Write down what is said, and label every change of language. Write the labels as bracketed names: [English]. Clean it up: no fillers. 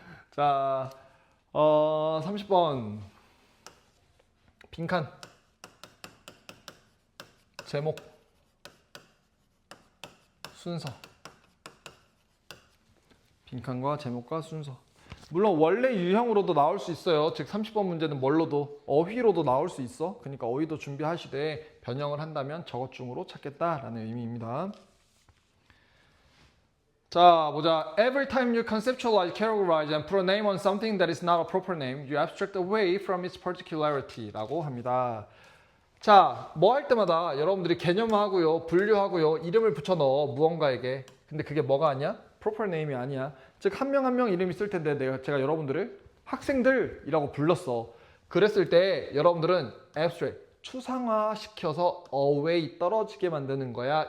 [Korean] 자, 30번 빈칸 제목 순서 빈칸과 제목과 순서 물론 원래 유형으로도 나올 수 있어요. 즉 30번 문제는 뭘로도 어휘로도 나올 수 있어. 그러니까 어휘도 준비하시되 변형을 한다면 저것 중으로 찾겠다라는 의미입니다. 자, 보자. [English] Every time you conceptualize, categorize, and put a name on something that is not a proper name, you abstract away from its particularity [Korean] 라고 합니다. 자, 뭐 할 때마다 여러분들이 개념화하고요, 분류하고요, 이름을 붙여 넣어 무언가에게. 근데 그게 뭐가 아니야? proper name이 아니야. 즉 한 명 한 명 이름이 있을 텐데 제가 여러분들을 학생들이라고 불렀어. 그랬을 때 여러분들은 abstract, 추상화시켜서 away, 떨어지게 만드는 거야.